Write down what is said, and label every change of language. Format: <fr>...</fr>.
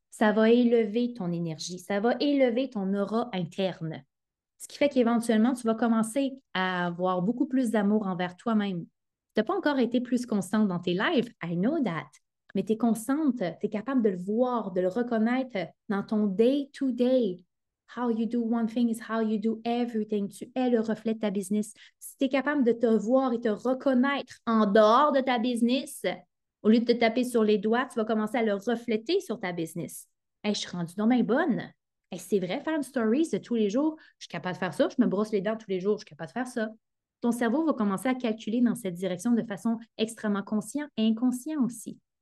<fr>Ça va élever ton énergie, ça va élever ton aura interne. Ce qui fait qu'éventuellement, tu vas commencer à avoir beaucoup plus d'amour envers toi-même. Tu n'as pas encore été plus constante dans tes lives,</fr> <en>I know that.</en> <fr>Mais tu es constante, tu es capable de le voir, de le reconnaître dans ton day-to-day.</fr> <en>How you do one thing is how you do everything.</en> <fr>Tu es le reflet de ta business. Si tu es capable de te voir et te reconnaître en dehors de ta business, au lieu de te taper sur les doigts, tu vas commencer à le refléter sur ta business. Hey, je suis rendue donc bien bonne. Hey, c'est vrai, faire une stories de tous les jours, je suis capable de faire ça. Je me brosse les dents tous les jours, je suis capable de faire ça. Ton cerveau va commencer à calculer dans cette direction de façon extrêmement consciente et inconsciente aussi.</fr>